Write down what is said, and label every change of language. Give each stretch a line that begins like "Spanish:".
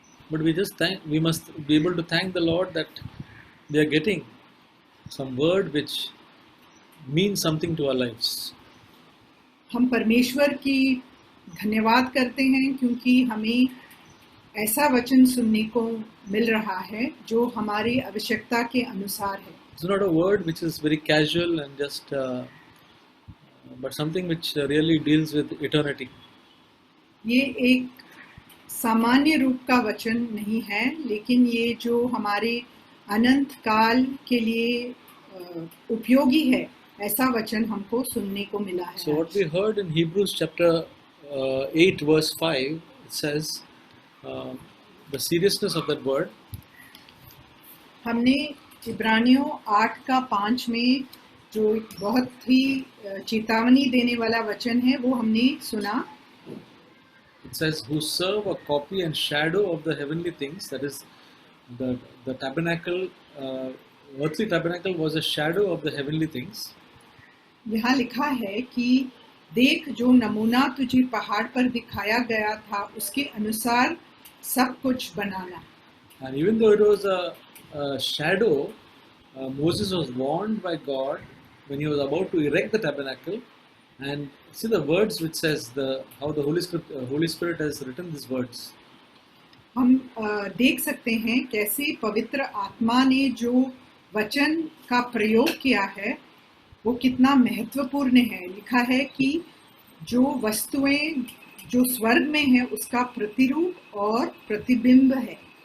English: But we must be able to thank the Lord that we are getting some word which means something to our lives.
Hindi: हम परमेश्वर की धन्यवाद करते हैं क्योंकि हमें ऐसा वचन सुनने को मिल रहा है जो हमारी आवश्यकता के अनुसार है।
English: It's not a word which is very casual and just, but something which really deals with eternity.
Hindi: ये एक सामान्य रूप का वचन नहीं है, लेकिन ये जो हमारे अनंत काल के लिए उपयोगी है, ऐसा वचन हमको सुनने को मिला है।
English: So what we heard in Hebrews chapter 8 verse 5, it says the seriousness of that word.
Hindi: हमने इब्रानियों 8 का 5 में जो बहुत ही चेतावनी देने वाला वचन है वो हमने सुना।
English: It says, who serve a copy and shadow of the heavenly things, that is the tabernacle, earthly tabernacle was a shadow of the heavenly things.
Hindi: यहाँ लिखा है कि देख जो नमूना तुझे पहाड़ पर दिखाया गया था उसके अनुसार सब कुछ बनाना।
English: And even though it was a shadow, Moses was warned by God when he was about to erect the tabernacle. And see the words which says how the Holy Spirit has written these words.
Hindi: हम देख सकते हैं कैसे पवित्र आत्मा ने जो वचन का प्रयोग किया है वो कितना महत्वपूर्ण है। लिखा है कि जो वस्तुएं जो स्वर्ग में है उसका प्रतिरूप और प्रतिबिंब है।